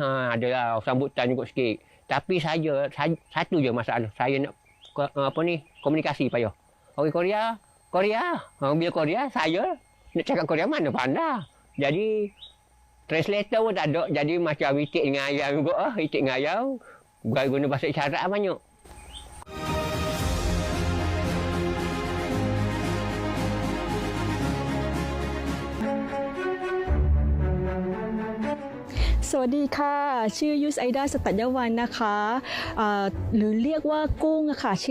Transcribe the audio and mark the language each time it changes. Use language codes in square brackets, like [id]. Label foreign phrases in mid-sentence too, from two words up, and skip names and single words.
[ms] Adalah sambutan juga sikit. Tapi saya satu je masalah. Saya nak komunikasi payah. Orang Korea. Bila Korea saya nak cakap Korea mana pandai. Jadi translator pun tak ada. Jadi macam itik dengan ayam juga. Itik dengan ayam. Guna bahasa isyarat banyak. [th] สวัสดีค่ะชื่อยุสไอดาสตัญญวันนะคะหรือเรียกว่ากุ้งค่ะชื่